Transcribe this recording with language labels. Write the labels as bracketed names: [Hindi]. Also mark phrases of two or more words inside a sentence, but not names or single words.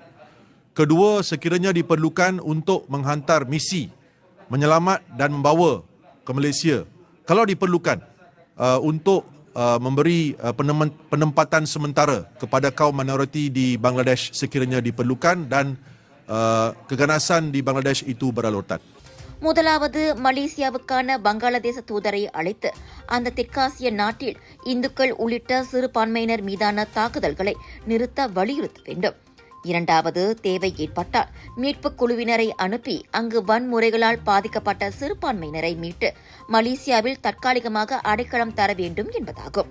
[Malay] Kedua, sekiranya diperlukan untuk menghantar misi menyelamat dan membawa ke Malaysia, kalau diperlukan untuk memberi penempatan sementara kepada kaum minoriti di Bangladesh sekiranya diperlukan dan keganasan di Bangladesh itu berlalutan. [Tamil] முதலாவது மலேசியாவுக்கான வங்காளதேச தூதரை அழைத்து அந்த தெற்காசிய நாட்டில் இந்துக்கள் உள்ளிட்ட சிறுபான்மையினர் மீதான தாக்குதல்களை நிறுத்த வலியுறுத்த வேண்டும். இரண்டாவது, தேவை ஏற்பட்டால் மீட்புக் குழுவினரை அனுப்பி அங்கு வன்முறைகளால் பாதிக்கப்பட்ட சிறுபான்மையினரை மீட்டு மலேசியாவில் தற்காலிகமாக அடைக்கலம் தர வேண்டும் என்பதாகும்.